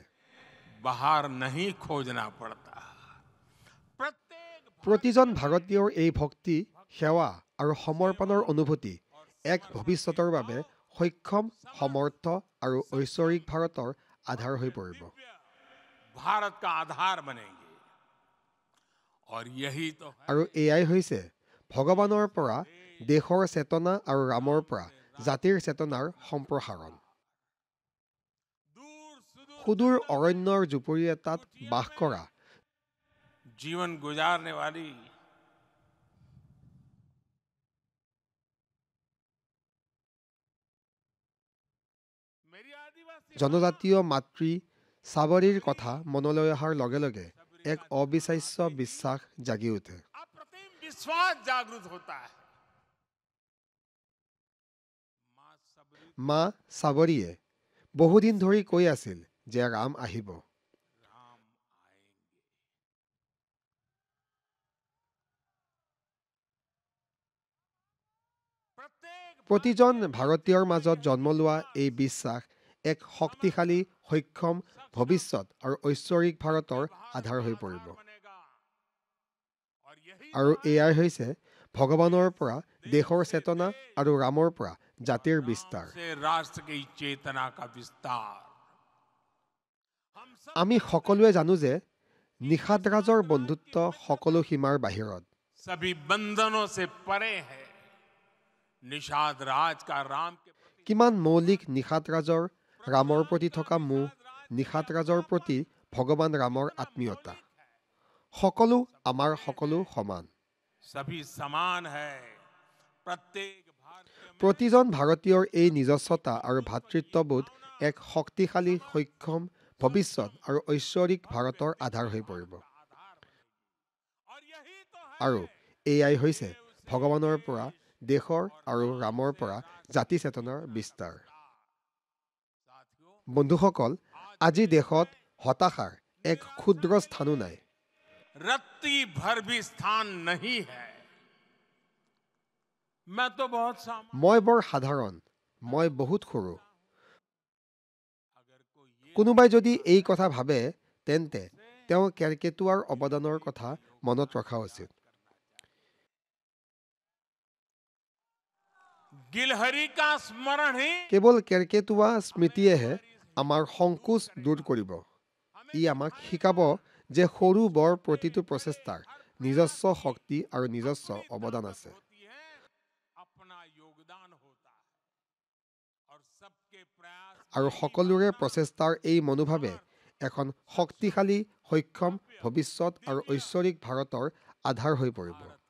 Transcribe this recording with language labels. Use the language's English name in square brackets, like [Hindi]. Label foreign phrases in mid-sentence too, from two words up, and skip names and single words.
[Hindi] बाहर नहीं खोजना पड़ता। प्रत्येक [Assamese] প্ৰতিজন ভাৰতীয়ৰ এই ভক্তি, সেৱা আৰু সমৰ্পণৰ অনুভূতি এক ভৱিষ্যতৰ বাবে সক্ষম, সমৰ্থ আৰু ঐশ্বৰিক ভাৰতৰ আধাৰ হৈ পৰিব। [Hindi] भारत का आधार बनेंगे। और यही तो है [Assamese] আৰু এয়াই হৈছে ভগৱানৰ পৰা দেশৰ চেতনা আৰু ৰামৰ পৰা জাতিৰ চেতনাৰ সম্প্ৰসাৰণ। [Hindi] दूर सुदूर [Assamese] সুদূৰ অৰণ্যৰ জুপুৰি এটাত বাস কৰা [Hindi] जीवन गुजारने वाली मेरी आदिवासी [Assamese] জনজাতীয় মাতৃ চাবৰীৰ কথা মনলৈ অহাৰ লগে লগে এক অবিশ্বাস্য বিশ্বাস জাগি উঠে। [Hindi] अप्रतिम विश्वास जागृत होता है। मां सबरी [Assamese] মা চাবৰীয়ে বহুদিন ধৰি কৈ আছিল যে ৰাম আহিব। [Hindi] राम आएंगे। प्रत्येक [Assamese] প্ৰতিজন ভাৰতীয়ৰ মাজত জন্ম লোৱা এই বিশ্বাস এক শক্তিশালী, সক্ষম ভৱিষ্যত আৰু ঐশ্বৰিক ভাৰতৰ আধাৰ হৈ পৰিব। [Hindi] बनेगा। और यही [Assamese] আৰু এয়াই হৈছে ভগৱানৰ পৰা দেশৰ চেতনা আৰু ৰামৰ পৰা জাতিৰ বিস্তাৰ। [Hindi] से राष्ट्र की चेतना का विस्तार। हम सब [Assamese] আমি সকলোৱে জানো যে নিষাদৰাজৰ বন্ধুত্ব সকলো সীমাৰ বাহিৰত। [Hindi] सभी बंधनों से परे है। निषाद राज का राम के प्रति [Assamese] কিমান মৌলিক নিষাদৰাজৰ ৰামৰ প্ৰতি থকা মোহ, নিষাদৰাজৰ প্ৰতি ভগৱান ৰামৰ আত্মীয়তা। সকলো আমাৰ সকলো সমান। [Hindi] सभी समान है। प्रत्येक भारतीय में [Assamese] প্ৰতিজন ভাৰতীয়ৰ এই নিজস্বতা আৰু ভাতৃত্ববোধ এক শক্তিশালী, সক্ষম ভৱিষ্যত আৰু ঐশ্বৰিক ভাৰতৰ আধাৰ হৈ পৰিব। [Hindi] आधार बनेगी। और यही तो है [Assamese] আৰু এয়াই হৈছে ভগৱানৰ পৰা দেশৰ আৰু ৰামৰ পৰা জাতি চেতনাৰ বিস্তাৰ। [Hindi] साथियों, [Assamese] বন্ধুসকল, আজি দেশত হতাশাৰ এক ক্ষুদ্ৰ স্থানো নাই। [Hindi] रत्ती भर भी स्थान नहीं है। मैं तो बहुत सामान्य। [Assamese] মই বৰ সাধাৰণ, মই বহুত সৰু। [Hindi] अगर कोई ये [Assamese] কোনোবাই যদি এই কথা ভাবে তেন্তে তেওঁ কেৰ্কেটুৱাৰ অৱদানৰ কথা মনত ৰখা উচিত। [Hindi] गिलहरी का स्मरण ही [Assamese] কেৱল কেৰ্কেটুৱা স্মৃতিয়েহে আমাৰ সংকোচ দূৰ কৰিব। ই আমাক শিকাব যে সৰু বৰ প্ৰতিটো প্ৰচেষ্টাৰ নিজস্ব শক্তি আৰু নিজস্ব অৱদান আছে। আৰু সকলোৰে প্ৰচেষ্টাৰ এই মনোভাৱে এখন শক্তিশালী, সক্ষম ভৱিষ্যত আৰু ঐশ্বৰিক ভাৰতৰ আধাৰ হৈ পৰিব।